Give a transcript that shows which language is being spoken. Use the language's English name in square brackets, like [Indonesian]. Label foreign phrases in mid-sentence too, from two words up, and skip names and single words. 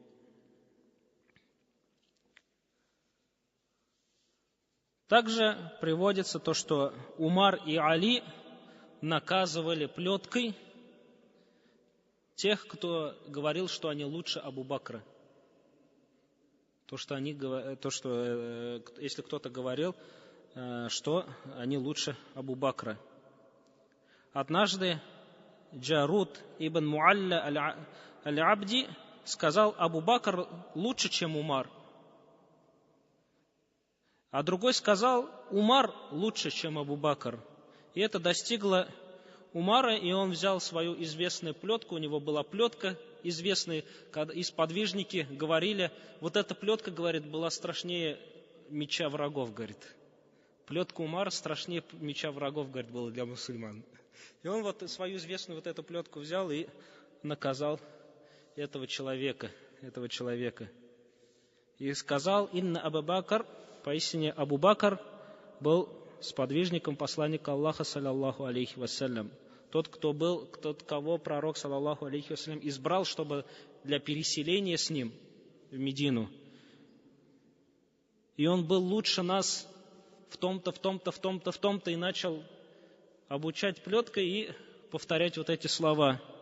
[Russian] Также приводится то, что Умар и Али наказывали плеткой тех, кто говорил, что они лучше Абу Бакра. если кто-то говорил, что они лучше Абу Бакра. Однажды Джарут ибн Муалля аль-Абди сказал: Абу Бакр лучше, чем Умар. А другой сказал: Умар лучше, чем Абу Бакр. И это достигло Умара, и он взял свою известную плетку, у него была плетка известная, и сподвижники говорили: вот эта плетка, говорит, была страшнее меча врагов, говорит. Плетка Умара страшнее меча врагов, говорит, была для мусульман. И он вот свою известную вот эту плетку взял и наказал этого человека. И сказал: Инна Абу Бакр, поистине Абу Бакр был сподвижником посланника Аллаха, [Arabic] صلى الله عليه وسلم. [Russian] Тот, кого пророк, [Arabic] صلى الله عليه وسلم, [Russian] избрал, чтобы для переселения с ним в Медину. И он был лучше нас в том-то, и начал обучать плеткой и повторять вот эти слова.